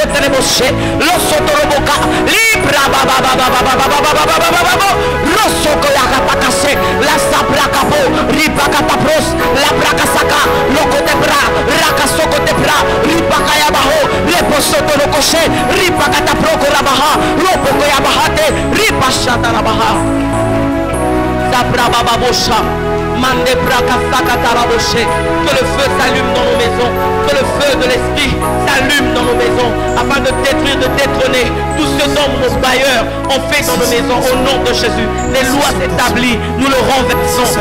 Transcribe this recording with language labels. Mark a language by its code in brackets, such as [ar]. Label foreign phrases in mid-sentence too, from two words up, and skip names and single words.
[fr] tereboshe, losoto roboka, libra baba baba baba baba baba baba, losoko yakatakase, la sabrakapo, ribakatapros, la brakasaka, loko tebra, rakasoko tebra, ribakayabaho, leposoto lokoshe, ribakataproko rabaha, lopoko yabahate, ribashatarabaha. Sabrabababosha. Que le feu s'allume dans nos maisons, que le feu de l'esprit s'allume dans nos maisons, afin de détruire, de détrôner tout ce dont nos bailleurs ont fait dans nos maisons. Au nom de Jésus, les lois établies, nous le renversons.